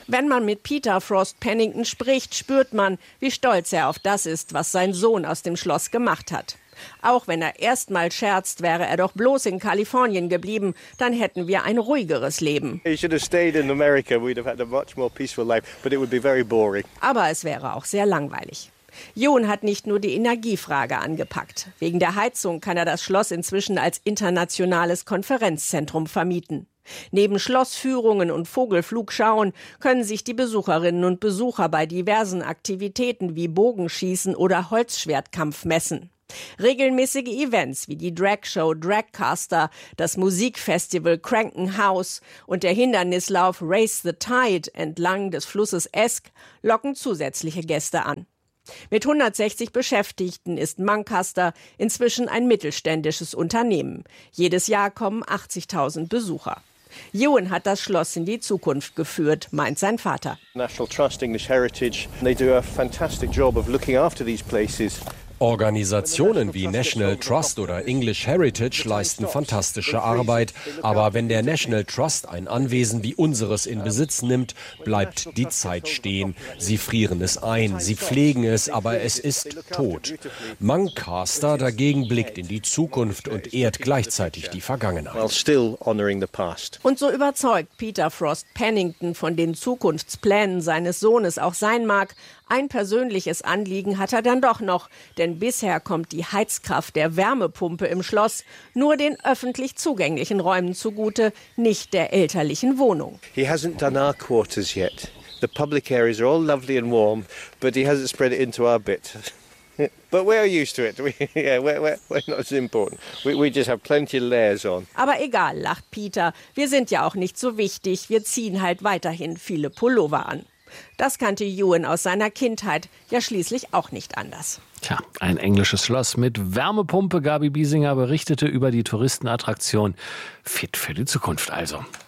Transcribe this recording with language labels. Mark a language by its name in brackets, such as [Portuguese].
[German] Wenn man mit Peter Frost Pennington spricht, spürt man, wie stolz er auf das ist, was sein Sohn aus dem Schloss gemacht hat. Auch wenn er erst mal scherzt, wäre er doch bloß in Kalifornien geblieben, dann hätten wir ein ruhigeres Leben. [English] He should have stayed in America. We'd have had a much more peaceful life, but it would be very boring. [German] Aber es wäre auch sehr langweilig. John hat nicht nur die Energiefrage angepackt. Wegen der Heizung kann er das Schloss inzwischen als internationales Konferenzzentrum vermieten. Neben Schlossführungen und Vogelflugschauen können sich die Besucherinnen und Besucher bei diversen Aktivitäten wie Bogenschießen oder Holzschwertkampf messen. Regelmäßige Events wie die Dragshow Dragcaster, das Musikfestival Cranken House und der Hindernislauf Race the Tide entlang des Flusses Esk locken zusätzliche Gäste an. Mit 160 Beschäftigten ist Mancaster inzwischen ein mittelständisches Unternehmen. Jedes Jahr kommen 80.000 Besucher. Ewan hat das Schloss in die Zukunft geführt, meint sein Vater. [English] National Trust, English Heritage, they do a fantastic job of looking after these places. [German] Organisationen wie National Trust oder English Heritage leisten fantastische Arbeit. Aber wenn der National Trust ein Anwesen wie unseres in Besitz nimmt, bleibt die Zeit stehen. Sie frieren es ein, sie pflegen es, aber es ist tot. Mancaster dagegen blickt in die Zukunft und ehrt gleichzeitig die Vergangenheit. Und so überzeugt Peter Frost Pennington von den Zukunftsplänen seines Sohnes auch sein mag, ein persönliches Anliegen hat er dann doch noch, denn bisher kommt die Heizkraft der Wärmepumpe im Schloss nur den öffentlich zugänglichen Räumen zugute, nicht der elterlichen Wohnung. [English] He hasn't done our quarters yet. The public areas are all lovely and warm, but he hasn't spread it into our bit. But we're used to it. We're not as important. We just have plenty of layers on. [German] Aber egal, lacht Peter. Wir sind ja auch nicht so wichtig. Wir ziehen halt weiterhin viele Pullover an. Das kannte Ewan aus seiner Kindheit ja schließlich auch nicht anders. Tja, ein englisches Schloss mit Wärmepumpe. Gabi Biesinger berichtete über die Touristenattraktion. Fit für die Zukunft also.